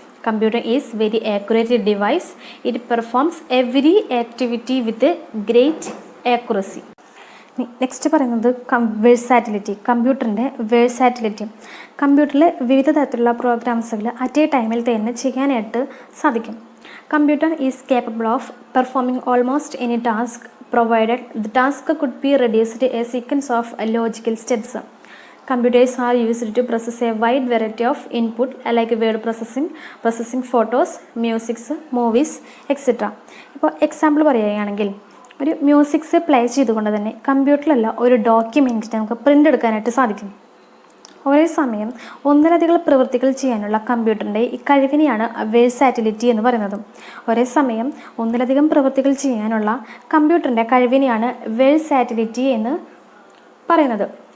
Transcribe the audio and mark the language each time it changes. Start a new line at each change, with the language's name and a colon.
English: Computer is very accurate device. It performs every activity with great accuracy.
Malayalam: Next പറയുന്നത് വേഴ്സാറ്റിലിറ്റി. കമ്പ്യൂട്ടറിൻ്റെ വേഴ്സാറ്റിലിറ്റി. കമ്പ്യൂട്ടറിൽ വിവിധ തരത്തിലുള്ള പ്രോഗ്രാംസുകൾ അറ്റ് എ ടൈമിൽ തന്നെ ചെയ്യാനായിട്ട് സാധിക്കും.
English: Computer is capable of performing almost any task provided the task could be reduced a sequence of logical steps. Computers are used to process a wide variety of input like word processing photos, music, movies, etc.
Malayalam: ഇപ്പോൾ example പറയുകയാണെങ്കിൽ ഒരു musics play ചെയ്തുകൊണ്ട് തന്നെ കമ്പ്യൂട്ടറിലല്ല ഒരു document നമുക്ക് print എടുക്കാനായിട്ട് സാധിക്കും. ഒരേ സമയം ഒന്നിലധികം പ്രവൃത്തികൾ ചെയ്യാനുള്ള കമ്പ്യൂട്ടറിൻ്റെ ഈ കഴിവിനെയാണ് വേഴ്സാറ്റിലിറ്റി എന്ന് പറയുന്നത്. ഒരേ സമയം ഒന്നിലധികം പ്രവൃത്തികൾ ചെയ്യാനുള്ള കമ്പ്യൂട്ടറിൻ്റെ കഴിവിനെയാണ് വേഴ്സാറ്റിലിറ്റി എന്ന് പറയുന്നത്.